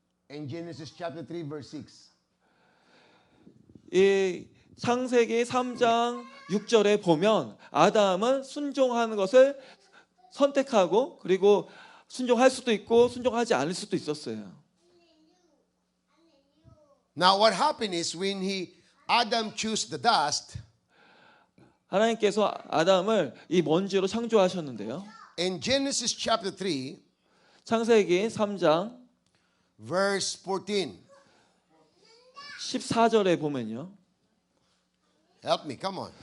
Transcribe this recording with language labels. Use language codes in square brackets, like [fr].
[en] In Genesis chapter 3 verse 6. [ko] 이 창세기 3장 6절에 보면 아담은 순종하는 것을 선택하고 그리고 순종할 수도 있고 순종하지 않을 수도 있었어요. [en] Now what happened is when Adam chose the dust, [ko] 하나님께서 아담을 이 먼지로 창조하셨는데요. [en] in Genesis chapter 3 [ko] 창세기 3장 [en] verse 14. [ko] 14절에 보면요. [en] Help me, come on.